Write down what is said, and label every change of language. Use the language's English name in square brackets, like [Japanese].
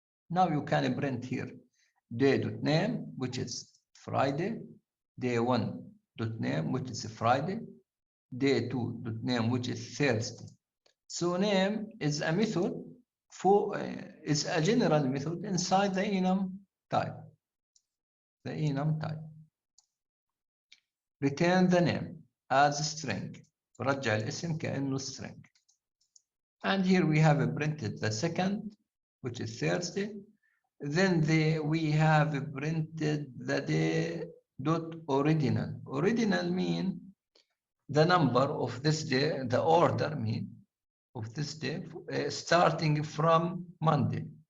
[English] Now you can print here day.name, which is Friday, day 1.name, which is Friday, day 2.name, which is Thursday. So name is a method is a general method inside the enum type. The enum type. Return the name as a string. [Arabic] رجع الاسم كأنه string. [English] And here we have printed the second, which is Thursday. Then we have printed the day dot original. Original mean the number of this day, the order mean of this day, starting from Monday.